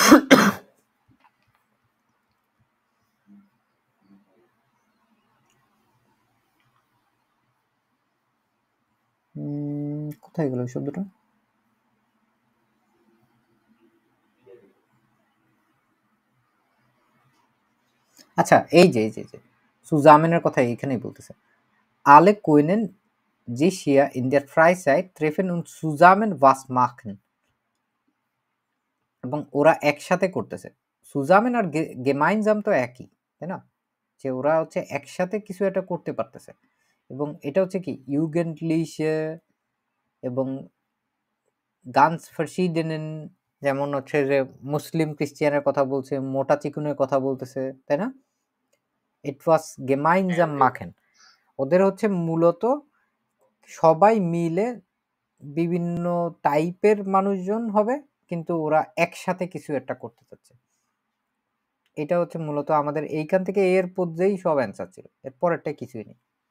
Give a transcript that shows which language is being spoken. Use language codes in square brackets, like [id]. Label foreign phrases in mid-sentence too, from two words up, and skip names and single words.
[bn] কোথায় গেল শব্দটা? আচ্ছা, এই যে সুজামেনের কথা এইখানেই বলতেছে। [de] alle können sich hier in der Freizeit treffen und zusammen was machen। [bn] এবং ওরা একসাথে করতেছে। সুজামেন আর gemeinsam তো একই, তাই না? যে ওরা হচ্ছে একসাথে কিছু একটা করতে পারতেছে। এবং এটা হচ্ছে কি jugendliche এবং [de] ganz verschiedenen, [bn] যেমন হচ্ছে যে মুসলিম খ্রিস্টিয়ানের কথা বলছে, মোটা চিকুনের কথা বলতেছে, তাই না? [de] etwas gemeinsam machen. [bn] ওদের হচ্ছে মূলত সবাই মিলে বিভিন্ন টাইপের মানুষজন হবে, কিন্তু ওরা একসাথে কিছু একটা করতে চাচ্ছে। এটা হচ্ছে মূলত আমাদের এইখান থেকে এর পর্যায়েই সব অ্যান্সার ছিল, এর পরেরটা কিছুই নেই।